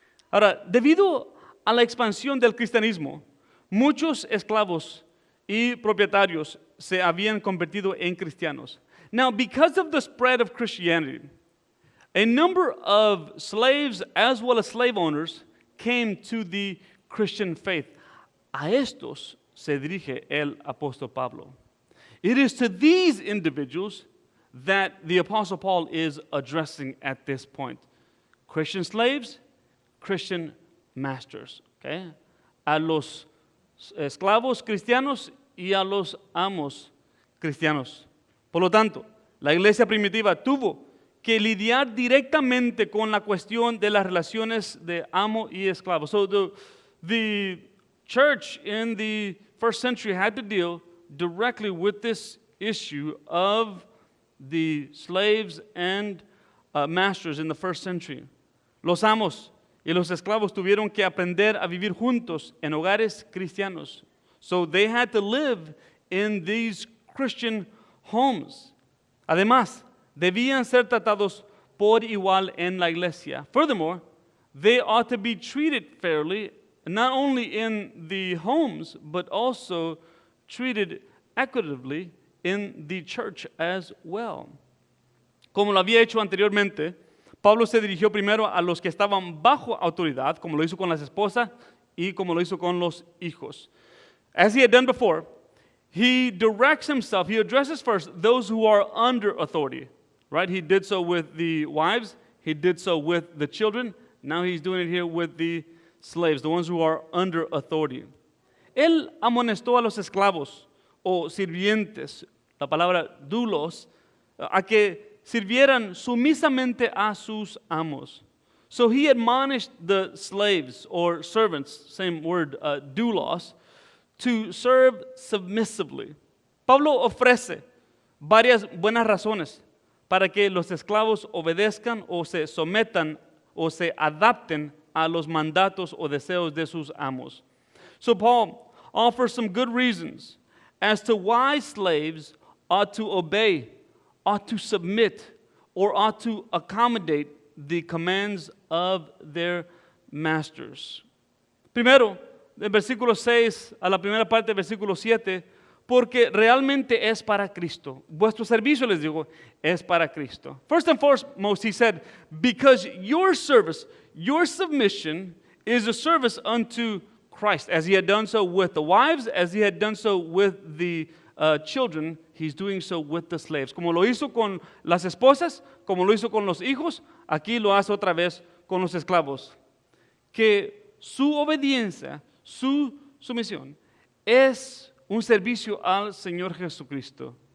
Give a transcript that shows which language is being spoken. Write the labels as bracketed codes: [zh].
[es] Ahora, debido a la expansión del cristianismo, muchos esclavos y propietarios se habían convertido en cristianos. [en] Now, because of the spread of Christianity, a number of slaves as well as slave owners came to the Christian faith. [es] A estos se dirige el apóstol Pablo. [en] It is to these individuals that the apostle Paul is addressing at this point. Christian slaves, Christian masters. Okay? [es] A los esclavos cristianos y a los amos cristianos. Por lo tanto, la iglesia primitiva tuvo que lidiar directamente con la cuestión de las relaciones de amo y esclavo. [en] So the church in the first century had to deal directly with this issue of the slaves and masters in the first century. [es] Los amos y los esclavos tuvieron que aprender a vivir juntos en hogares cristianos. [en] So they had to live in these Christian homes. [es] Además, debían ser tratados por igual en la iglesia. [en] Furthermore, they ought to be treated fairly, not only in the homes, but also treated equitably in the church as well. [es] Como lo había hecho anteriormente, Pablo se dirigió primero a los que estaban bajo autoridad, como lo hizo con las esposas y como lo hizo con los hijos. [en] As he had done before, he directs himself, he addresses first those who are under authority, right? He did so with the wives, he did so with the children, now he's doing it here with the slaves, the ones who are under authority. [es] Él amonestó a los esclavos o sirvientes, la palabra doulos, a que sirvieran sumisamente a sus amos. [en] So he admonished the slaves or servants, same word, doulos, to serve submissively. [es] Pablo ofrece varias buenas razones para que los esclavos obedezcan o se sometan o se adapten a los mandatos o deseos de sus amos. [en] So Paul offers some good reasons as to why slaves ought to obey, ought to submit, or ought to accommodate the commands of their masters. [es] Primero, del versículo 6 a la primera parte del versículo 7, porque realmente es para Cristo. Vuestro servicio, les digo, es para Cristo. [en] First and foremost, he said, because your service, your submission is a service unto Christ. As he had done so with the wives, as he had done so with the children, he's doing so with the slaves. [es] Como lo hizo con las esposas, como lo hizo con los hijos, aquí lo hace otra vez con los esclavos. Que su obediencia, su sumisión, es un servicio al Señor Jesucristo.